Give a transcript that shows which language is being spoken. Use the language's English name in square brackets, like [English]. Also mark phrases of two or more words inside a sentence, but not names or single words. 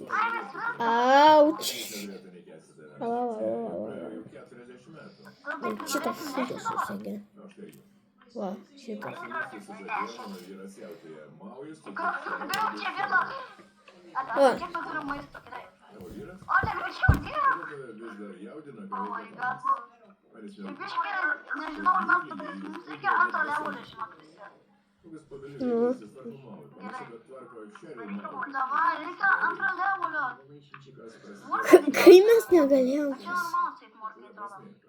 [Lithuanian] Auč. Šitą sudės susegė. Va, šitą. Gal čia vieno... Kiek tu turiu maisto, gerai. O, ne, greičiau dirb. [English] Oh my god. [Lithuanian] Šiaip biškai, nežinau, ar mes padarysim. Mums reikia antro levelio, žinok, visi. Gerai. Davai, reikia antro levelio. Kai mes negalėjom. Čia normalus, kaip morkai atrodo.